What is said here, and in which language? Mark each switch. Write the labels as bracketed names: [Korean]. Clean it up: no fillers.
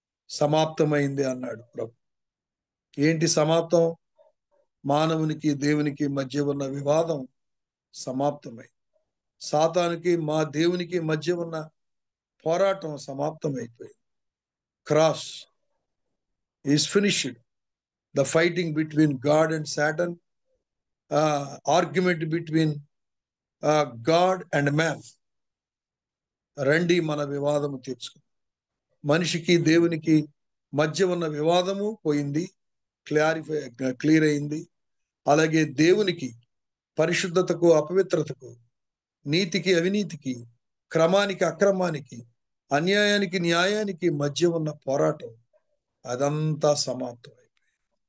[Telugu] సమాప్తమైంది అన్నాడు ప్రభు. ఏంటి సమాప్తం? మానవునికి దేవునికి మధ్య ఉన్న వివాదం సమాప్తమై, సాతానికి మా దేవునికి మధ్య ఉన్న పోరాటం సమాప్తమైపోయింది. Cross, [English] is finished. The fighting between God and Satan, argument between God and man. [Telugu] రండి మన వివాదము తీర్చుకు. మనిషికి దేవునికి మధ్య ఉన్న వివాదము పోయింది, క్లియర్ అయింది. అలాగే దేవునికి పరిశుద్ధతకు అపవిత్రతకు, నీతికి అవినీతికి, క్రమానికి అక్రమానికి, అన్యాయానికి న్యాయానికి మధ్య ఉన్న పోరాటం అదంతా సమాప్తం అయిపోయింది.